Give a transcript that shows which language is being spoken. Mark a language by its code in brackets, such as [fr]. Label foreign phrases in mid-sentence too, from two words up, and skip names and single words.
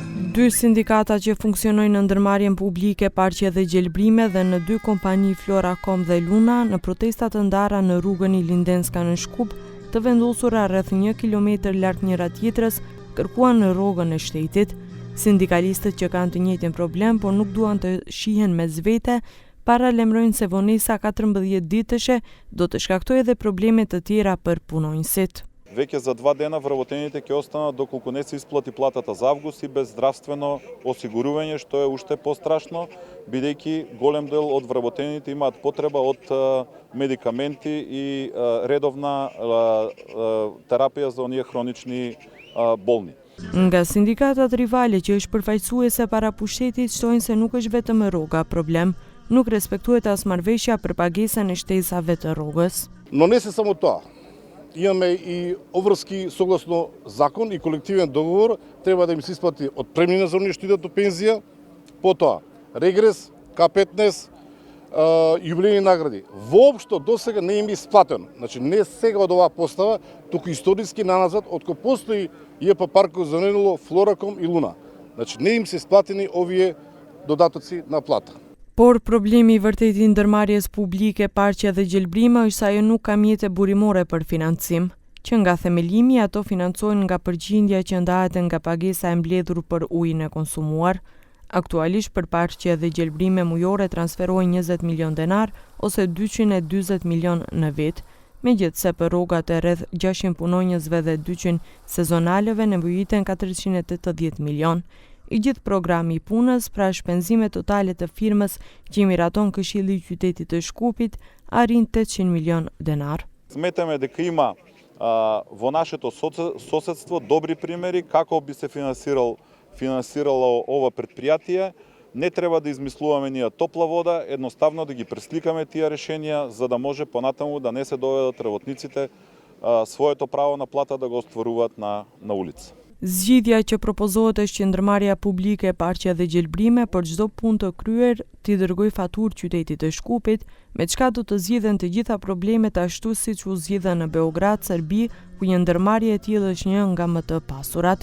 [sq] Dy sindikata që funksionojnë në ndërmarrjen publike, Parqe dhe Gjelbrime dhe në dy kompani Floracom dhe Luna në protestat të ndara në rrugën i Lindenska në Shkup, të vendosura rreth 1 kilometër larg njëra tjetrës, kërkuan në rrogën e shtetit. Sindikalistët që kanë të njëjtin problem, por nuk duan të shihen mes vete, paralajmërojnë se vonesa 14 ditëshe do të shkaktojë edhe probleme të tjera për punonjësit. [mk] Веќе за 2 дена вработените ќе останат доколку не се исплати платата за август и без здравствено осигурување, што е уште пострашно, бидејќи голем дел од вработените имаат потреба од медикаменти и редовна терапија за оние хронични болни. [sq] Nga sindikatat rivale që është përfaqësuese para pushtetit shtojnë se nuk është vetëm rroga problem, nuk respektohet as marrëveshja për pagesën e shtesave të rrogës. [mk] Но не се само тоа. Имаме и обврски согласно закон и колективен договор, треба да им се исплати отпремнина за оние што идат до пензија, потоа регрес, К15, јубилејни награди. Воопшто до сега не им е исплатено. Значи не сега од оваа постава, туку историски наназад, откако постои ЈП Парков за Ненело, Флораком и Луна. Значи не им се исплатени овие додатоци на плата. [sq] Por problemi i vërtet i ndërmarrjes publike, Parqe dhe Gjelbrime është se ajo nuk ka mjete burimore për financim, që nga themelimi ato financohen nga përgjindja që ndahet nga pagesa e mbledhur për ujin e konsumuar. Aktualisht për Parqe dhe Gjelbrime mujore transferohen 20 milion denar ose 240 milion në vit, megjithse për rrogat e rreth 600 punonjësve dhe 200 sezonalëve nevojiten 480 milion. I gjithë programi i punës, pra shpenzime totale të firmës që i miraton Këshilli i qytetit të Shkupit, arrin 800 milion denar. [mk] Сметаме дека има во нашето соседство добри примери како би се финансирало ова предпријатие. Не треба да измислуваме ние топла вода, едноставно да ги пресликаме тие решенија за да може понатаму да не се доведат работниците своето право на плата да го остваруваат на улица. [sq] Zgjidhja që propozohet është që ndërmarrja publike, Parqe dhe Gjelbrime për çdo punë të kryer t'i dërgoj faturë qytetit të Shkupit, me çka do të zgjidhen të gjitha problemet ashtu siç u zgjidhen në Beograd, Serbi, ku një ndërmarrje e tillë është një nga më të pasurat.